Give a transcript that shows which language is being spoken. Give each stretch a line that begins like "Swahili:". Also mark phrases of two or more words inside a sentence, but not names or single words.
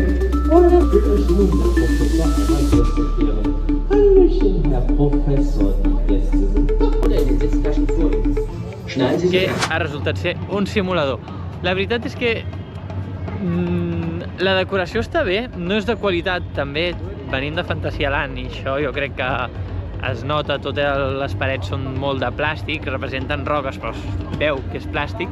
German: Und er wird euch nun der Professor einmal kurz erklären. Hallöchen, Herr Professor, die Gäste sind doch oder ihr sitzt gleich vor uns.
Catalan: que ha resultat ser un simulador. La veritat és que la decoració està bé, no és de qualitat, també venim de Fantasyland i això jo crec que es nota, totes les parets són molt de plàstic, representen roques però es veu que és plàstic.